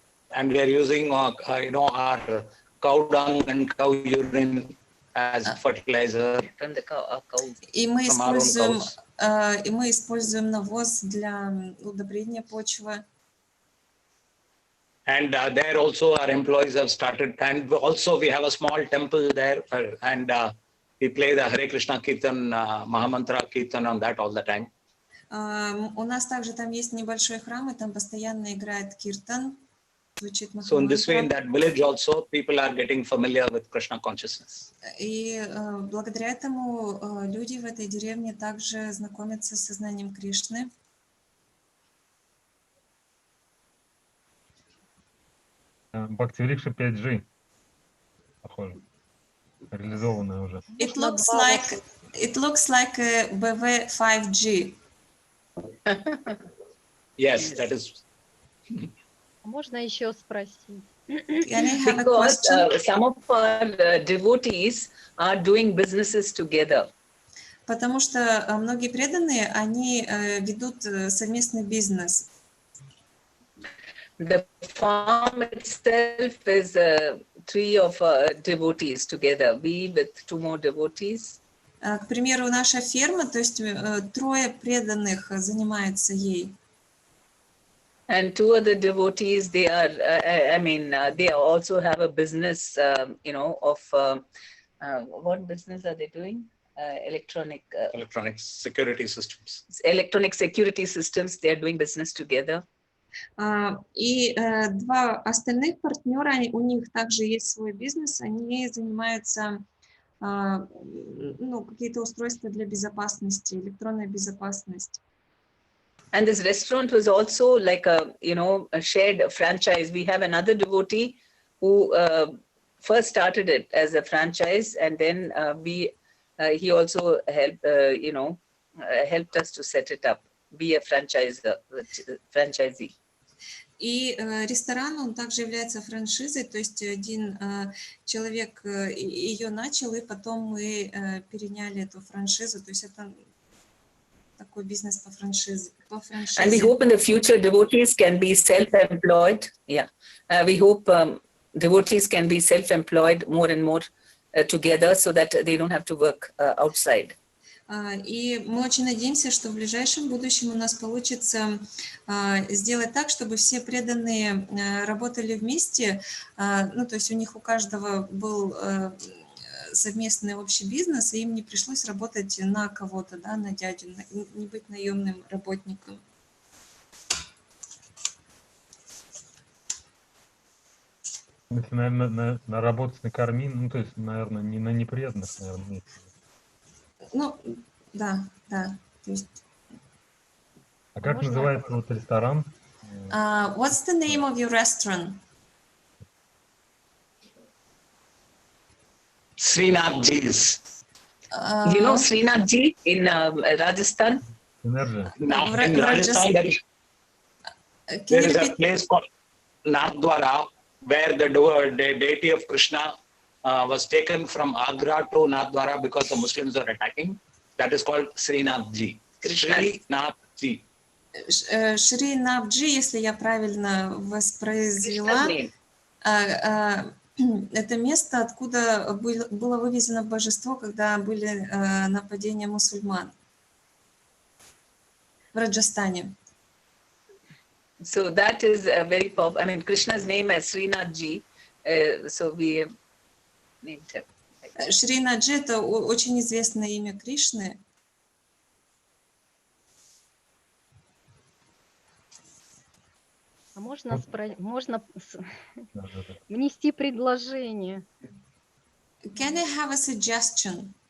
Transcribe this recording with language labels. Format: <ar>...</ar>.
<en>And we are using, our cow dung and cow urine as fertilizer.</en> <ru>И мы используем навоз для удобрения почвы.</ru> <en>And there also our employees have started, and also we have a small temple there, and we play the Hare Krishna Kirtan, Mahamantra Kirtan on that all the time.</en> <ru>У нас также там есть небольшой храм, и там постоянно играет киртан, звучит Махамантра.</ru> <en>So in this way, in that village also, people are getting familiar with Krishna consciousness.</en> <ru>И благодаря этому люди в этой деревне также знакомятся с сознанием Кришны. Бхакти-врикша 5G, похоже, реализованная уже.</ru> <en>It looks like a BV.5G. Yes, that is.</en> <ru>Можно еще спросить?</ru> <en>Can I have a Because question? some of our devotees are doing businesses together.</en> <ru>Потому что многие преданные, они ведут совместный бизнес.</ru> <en>The farm itself is 3 of devotees together. We with 2 more devotees.</en> <ru>К примеру, наша ферма, то есть 3 преданных занимаются ей.</ru> <en>And 2 other devotees, they are, they also have a business, of what business are they doing? Electronic security systems. Electronic security systems. They are doing business together.</en> <ru>И 2 остальных партнера, у них также есть свой бизнес, они занимаются какие-то устройства для безопасности, электронная безопасность.</ru> <en>And this restaurant was also like a shared franchise. We have another devotee who first started it as a franchise, and then he also helped helped us to set it up, be a franchisee.</en> <ru>И ресторан, он также является франшизой, то есть один человек ее начал, и потом мы переняли эту франшизу, то есть это такой бизнес по франшизе.</ru> <en>And we hope in the future devotees can be self-employed. Yeah, we hope devotees can be self-employed more and more together, so that they don't have to work outside.</en> <ru>И мы очень надеемся, что в ближайшем будущем у нас получится сделать так, чтобы все преданные работали вместе, то есть у них у каждого был совместный общий бизнес, и им не пришлось работать на кого-то, да, на дядю, не быть наемным работником. Если, наверное, работать на корми, то есть, наверное, не на непреданных, наверное, да. То есть... А как называется вот ресторан?</ru> <en>What's the name of your restaurant? Srinathji's. You know Srinathji in Rajasthan? In Rajasthan, there is a place called Nathdwara, where the deity of Krishna was taken from Agra to Nathdwara because the Muslims were attacking. That is called Srinathji. Srinathji.</en> <ru>Шринавджи, если я правильно воспроизвела, это место, откуда было вывезено божество, когда были нападения мусульман в Раджастане.</ru> <en>So that is a very popular. Krishna's name is Srinathji, so we named him.</en> <ru>Шринатджи — это очень известное имя Кришны. А можно внести предложение?</ru> <en>Can I have a suggestion?</en>